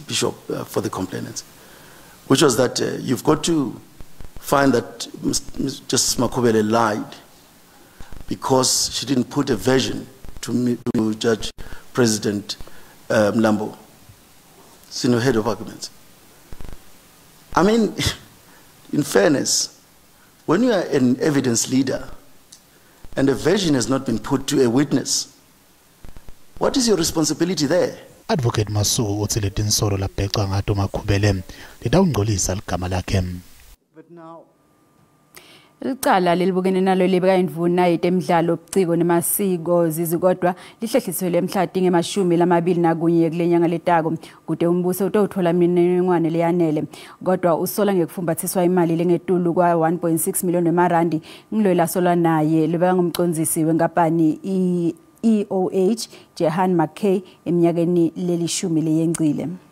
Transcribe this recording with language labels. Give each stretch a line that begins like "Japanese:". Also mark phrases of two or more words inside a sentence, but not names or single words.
English: Bishop for the complainants, which was that you've got to find that Justice Makhubele lied because she didn't put a version to Judge President Mlambo, senior head of arguments. I mean, in fairness, when you are an evidence leader and a version has not been put to a witness, what is your responsibility there?
Swati: Advocate Masuku uthi le Tinsolo labhecwa ngato Makhubele litawungcolisa ligama lakhe. Licala lelibukene nalo libeka indvuna yetemidlalo obuciko nemasiko zizikodwa lihlehliselwe emhlati nge-21 kulenyanga letako kude umbuso utawuthola imininingwane leyanele kodwa usola ngekufumbathiswa imali lengetulu kwa 1.6 million emarandi ngilo lasolwa naye libeka ngumcondzisi wenkampani EOH Jehan McKay eminyakeni lelishumi leyengcile.